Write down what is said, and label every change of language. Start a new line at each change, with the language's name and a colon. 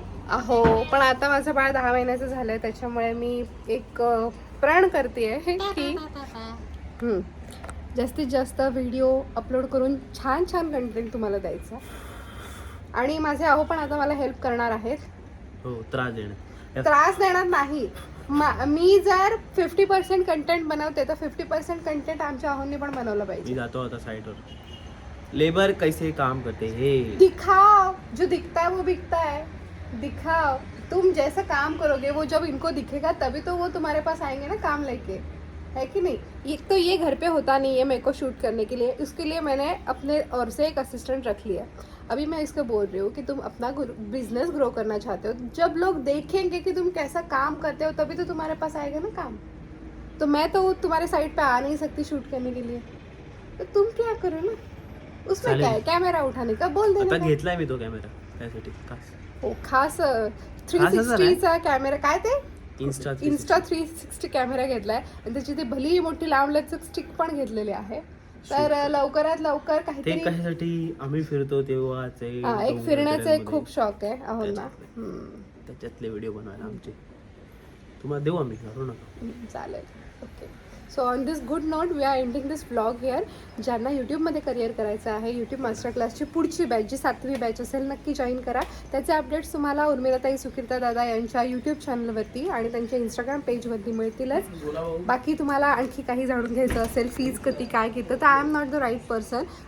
Marathi: अहो, पण आता माझं बाळ 10 महिन्याचं झालं आहे, त्याच्यामुळे मी एक प्रण करते आहे की जास्तीत जास्त व्हिडिओ अपलोड करून छान छान कंटेंट तुम्हाला द्यायचं. आणि माझे अहो पण आता मला हेल्प करणार आहेत. हो, त्रास देणार नाही. मी जर 50% कंटेंट बनवते तर 50% कंटेंट आमच्या अहोंनी पण बनवलं पाहिजे. मी जातो आता साईटवर.
Hindi: लेबर कैसे काम करते हे दिखाओ, जो दिखता है वो बिकता है. दिखाओ, तुम जैसा काम करोगे वो जब इनको दिखेगा तभी तो वो तुम्हारे पास आएंगे ना काम लेके, है कि नहीं. एक तो ये घर पे होता नहीं है मेरे को शूट करने के लिए, उसके लिए मैंने अपने और से एक असिस्टेंट रख लिया. अभी मैं इसको बोल रही हूँ कि तुम अपना बिजनेस ग्रो करना चाहते हो, जब लोग देखेंगे कि तुम कैसा काम करते हो तभी तो तुम्हारे पास आएगा ना काम. तो मैं तो तुम्हारे साइड पे आ नहीं सकती शूट करने के लिए, तो तुम क्या करो ना. उसमें क्या है, कैमरा उठाने का बोल देने
Marathi: आता का. घेतलाय मी तो कॅमेरा त्यासाठी खास. हो, खास खास असं 360चा कॅमेरा. काय ते इन्स्टा इन्स्टा 360 कॅमेरा घेतलाय आणि त्याची ती भली मोठी लांबलचक स्टिक पण घेतलेली आहे. तर लवकरात लवकर ते काहीतरी कशासाठी आम्ही फिरतो तेव्हा एक फिरण्याचा एक खूप शौक आहे अहोंना. त्याच्यातले व्हिडिओ बनवायला आमचे तुम्हाला देऊ आम्ही, करू नका. चालेल. Okay.
English: So on this good note we are ending this blog here.
Marathi: ज्यांना यूट्यूबमध्ये करिअर करायचं आहे, यूट्यूब मास्टर क्लासची पुढची बॅच जी 7वी बॅच असेल नक्की जॉईन करा. त्याचे अपडेट्स तुम्हाला उर्मिलाताई सुकीर्ता दादा यांच्या यूट्यूब चॅनलवरती आणि त्यांच्या इंस्टाग्राम पेजवरती मिळतीलच. बाकी तुम्हाला आणखी काही जाणून घ्यायचं असेल, फीज किती काय घेतं, तर
English: I am not the right person.